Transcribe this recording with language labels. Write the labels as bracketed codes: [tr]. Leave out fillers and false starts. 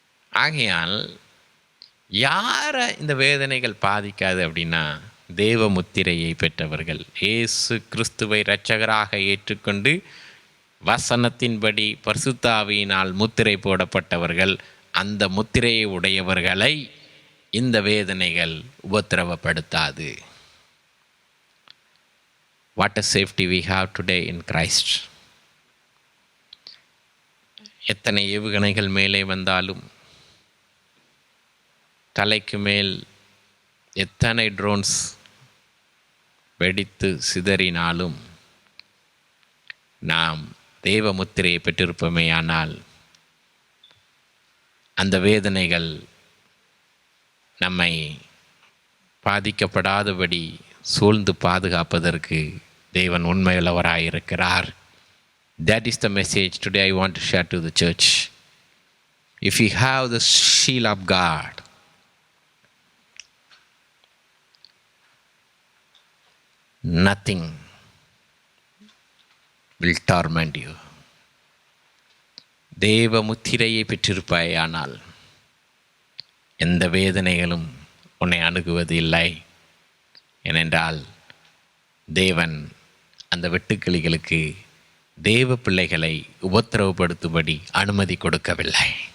[ta] ஆகையால் யாரை இந்த வேதனைகள் பாதிக்காது அப்படின்னா, தேவ முத்திரையை பெற்றவர்கள், இயேசு கிறிஸ்துவை இரட்சகராக ஏற்றுக்கொண்டு வசனத்தின்படி பரிசுத்த ஆவியினால் முத்திரை போடப்பட்டவர்கள், அந்த முத்திரையை உடையவர்களை இந்த வேதனைகள் உபத்திரவப்படுத்தாது. [en] What a safety we have today in Christ. [ta] எத்தனை ஏவுகணைகள் மேலே வந்தாலும், தலைக்கு மேல் எத்தனை ட்ரோன்ஸ் வெடித்து சிதறினாலும் நாம் தேவ முத்திரையை பெற்றிருப்போமே, ஆனால் அந்த வேதனைகள் நம்மை பாதிக்கப்படாதபடி சூழ்ந்து பாதுகாப்பதற்கு தேவன் உண்மையுள்ளவராயிருக்கிறார். [en] That is the message today I want to share to the church. If you have the shield of God, nothing will torment you. [ta] தேவ முத்திரையை பெற்றிருப்பாயானால் எந்த வேதனைகளும் உன்னை அணுகுவது இல்லை. ஏனென்றால் தேவன் அந்த வெட்டுக்கிளிகளுக்கு தேவ பிள்ளைகளை உபத்திரவப்படுத்தும்படி அனுமதி கொடுக்கவில்லை.